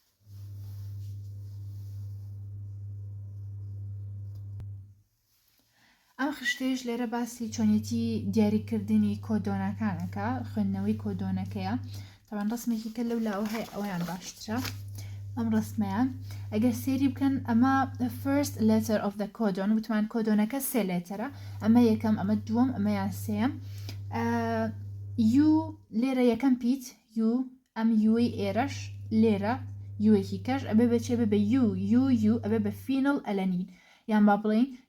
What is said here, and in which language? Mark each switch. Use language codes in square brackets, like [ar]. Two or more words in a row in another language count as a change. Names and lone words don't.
[ckb] ئەم خشتێش لێرە باسی چۆنیەتی دیاریکردنی کۆدۆنەکانەکە خوێندنەوەی کۆدۆنەکەیە تاوان ڕسمێکی کە لەو لاوە هەیە ئەویان باشترە. ئەم ڕسمەیان ئەگەر سێری بکەن ئەمە [en] first letter of the codon [ckb] وتمان کۆدۆنەکە سێ لێتەرە ئەمە یەکەم ئەمە دووەم ئەمەیان سێم U لێرە یەکەم پیت U ئەم یوی ئێرەش لێرە یوەکی کەش ئەبێ بچێ بە U ئەبێ بە فینڵ ئەلەنین یان با بڵێن